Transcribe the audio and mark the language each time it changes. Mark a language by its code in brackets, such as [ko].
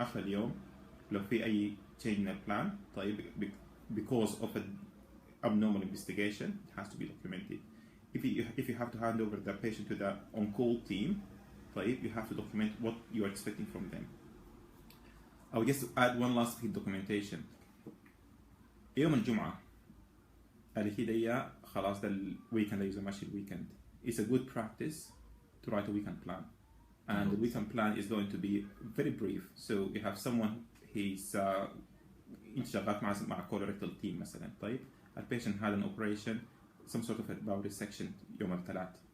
[ar] آخر اليوم لو في أي [en] change in the plan, طيب, because of an abnormal investigation, it has to be documented. If you have to hand over the patient to the on-call team, طيب, you have to document what you are expecting from them. I would just add one last bit documentation. [ar] يوم الجمعة اللي هي خلاص ده weekend يوزع ماشي weekend. [en] It's a good practice to write a weekend plan. And the weekend plan is going to be very brief. So you have someone, he's [ar] انت شغال مع [en] colorectal team مثلا. طيب, a patient had an operation, some sort of a bowel resection يوم الثلاث.